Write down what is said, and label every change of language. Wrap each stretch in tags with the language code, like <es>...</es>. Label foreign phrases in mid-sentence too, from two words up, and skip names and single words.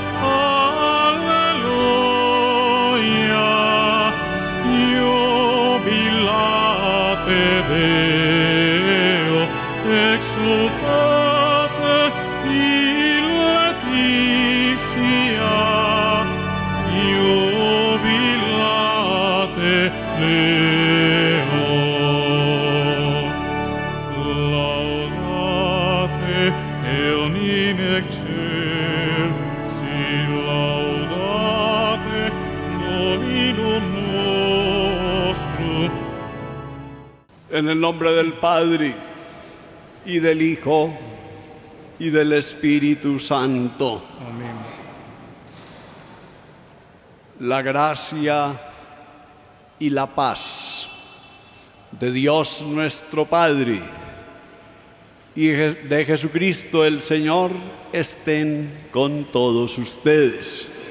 <la>alleluia, jubilate Deo, exultate in Laetitia, jubilate Deo. Laudate eum in excelsis, laudate Dominum nostrum.</la> <es>En el nombre del Padre, y del Hijo, y del Espíritu Santo. Amén. La gracia y la paz de Dios nuestro Padre y de Jesucristo el Señor estén con todos ustedes.</es>